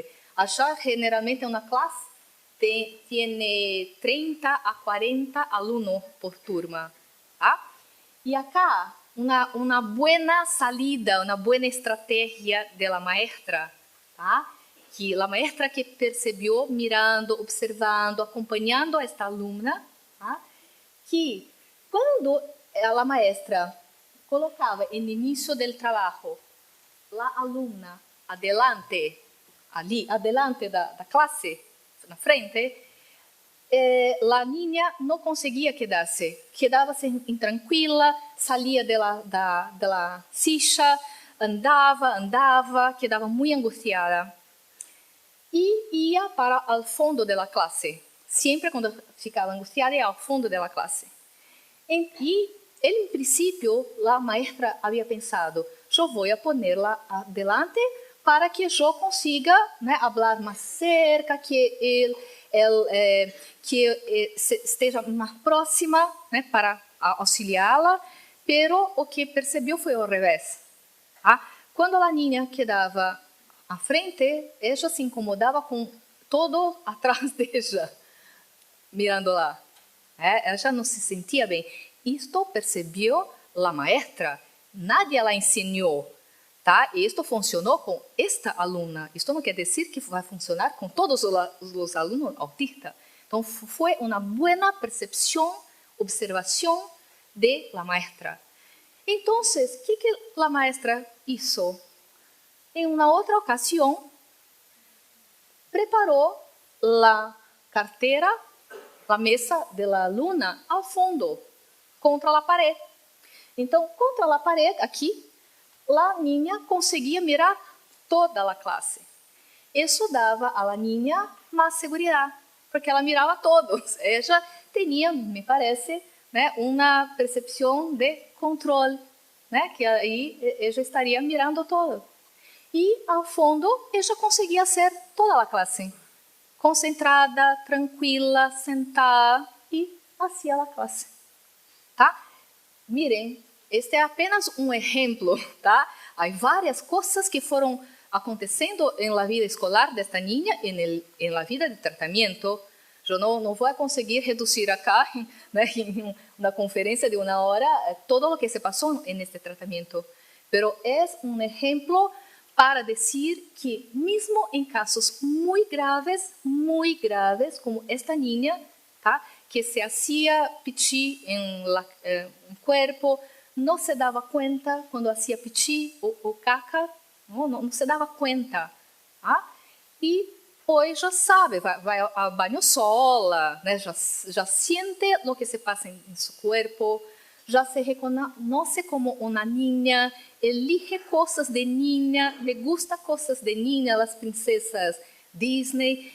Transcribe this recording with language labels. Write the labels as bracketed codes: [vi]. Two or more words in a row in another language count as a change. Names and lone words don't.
[es] Allá generalmente una clase tiene 30 a 40 alumnos por turma. Y acá una buena salida, una buena estrategia de la maestra, que la maestra que percibió mirando, [pt] observando, acompanhando a esta alumna, que quando a maestra colocava no início do trabalho a alumna adelante da classe, na frente, a niña não conseguia quedar-se, quedava-se intranquila, saía da silla, andava, quedava muito angustiada. E ia para o fundo da classe. Sempre quando ficava angustiada, ia ao fundo da classe. E, em princípio, a maestra havia pensado, eu vou pô-la adelante para que eu consiga falar mais cerca, que esteja mais próxima para auxiliá-la, pero o que percebeu foi o revés. Quando a niña quedava à frente, ella se incomodava com todo atrás dela, mirando lá. Ela não se sentia bem. Isto percebeu a maestra. [es] Nadie la ensinou. [pt] Isto funcionou com esta aluna. Isto não quer dizer que vai funcionar com todos os alunos autistas. Então, foi uma boa percepção, observação [es] de la maestra. [pt] Então, o que a maestra hizo? [es] En una otra ocasión, preparó la cartera, la mesa de la alumna al fondo, contra la pared. Entonces, contra la pared, aquí, la niña conseguía mirar toda la clase. Eso daba a la niña más seguridad, porque [pt] ela mirava [es] a todos. Ella tenía, me parece, una percepción de control, que ahí ella estaría mirando todo. [pt] E, ao fundo, ela conseguia ser toda a classe. Concentrada, tranquila, sentada e fazia a classe. Miren, este é apenas um exemplo. Há várias coisas que foram acontecendo na vida escolar desta niña e na vida de tratamento. Eu não vou conseguir reduzir acá, em uma conferência de 1 hora, todo o que se passou neste tratamento. Pero é um exemplo para dizer que, mesmo em casos muito graves, como esta niña, que [es] se hacía pichi [pt] em corpo, não se dava conta quando [es] hacía pichi [pt] ou caca, não se dava conta. Tá? E hoje já sabe, vai ao banho sola, né? já sente o que se passa em seu corpo, já se reconoce como uma niña, elige coisas de niña, [es] le gusta [pt] coisas de niña, as princesas Disney.